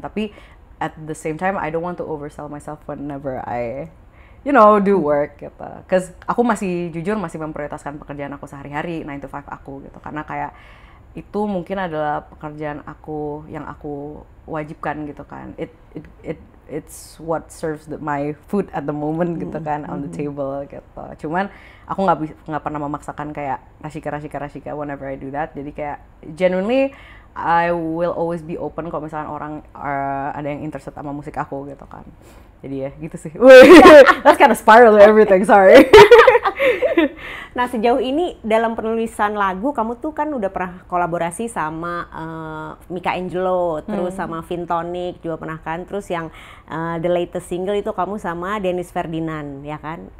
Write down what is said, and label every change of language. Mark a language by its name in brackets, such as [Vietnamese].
[English] Tapi at the same time I don't want to oversell myself whenever I do work gitu. [Indonesian] Cause aku masih jujur masih memprioritaskan pekerjaan aku sehari-hari 9 to 5 aku gitu. Karena kayak itu mungkin adalah pekerjaan aku yang aku wajibkan gitu kan. [English] It's what serves my food at the moment gitu kan on the table gitu. [Indonesian] Cuman aku nggak pernah memaksakan kayak Rashika [English] whenever I do that. [Indonesian] Jadi kayak [English] genuinely I will always be open [Indonesian] kalau misalnya orang ada yang interested sama musik aku gitu kan. Jadi ya gitu sih. [English] That's kind of spiral everything, sorry. [Indonesian] Nah sejauh ini dalam penulisan lagu kamu tuh kan udah pernah kolaborasi sama Mika Angelo, terus sama Vintonic juga pernah kan, terus yang the latest single itu kamu sama Dennis Ferdinand ya kan.